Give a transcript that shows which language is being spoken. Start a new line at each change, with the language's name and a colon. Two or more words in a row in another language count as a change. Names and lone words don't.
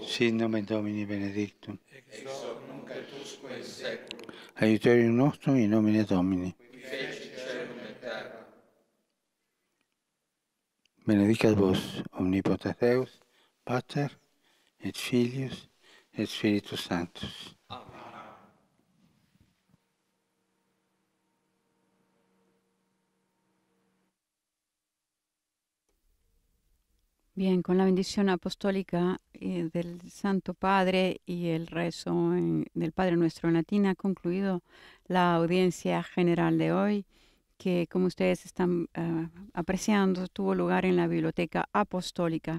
Latin: Sit nomen Domini benedictum. Ex hoc nunc et usque in saeculum. Aiuterium nostrum in nomine Domini. Qui feci caelum et terra. Benedicat vos, omnipotens Deus, Pater, et Filius, et Spiritus Sanctus. Amen.
Spanish: Bien, con la bendición apostólica del Santo Padre y el rezo del Padre Nuestro en latín ha concluido la audiencia general de hoy, que como ustedes están apreciando, tuvo lugar en la Biblioteca Apostólica.